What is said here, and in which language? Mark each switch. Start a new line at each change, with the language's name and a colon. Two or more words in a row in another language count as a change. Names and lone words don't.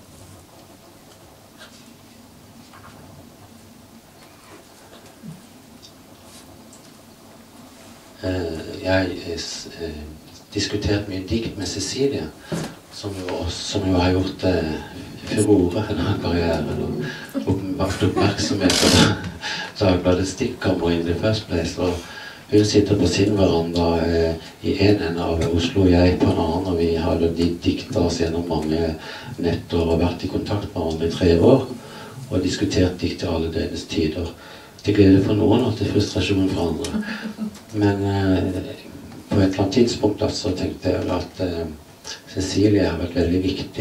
Norwegian: Jeg diskuterte mye dikt med Cecilie, som jo har gjort furore i denne karrieren, og vakt oppmerksomhet på Dagbladets diktkammer
English: in the first place.
Norwegian: Og hun sitter på sin veranda i en ende av Oslo, jeg på en annen, og vi har diktet oss gjennom mange netter og vært i kontakt med hverandre i 3 år, og diskutert dikt til alle deres tider. Til glede for noen og til frustrasjon for andre. Men på et eller annet tidspunkt så tenkte jeg at Cecilie har vært veldig viktig.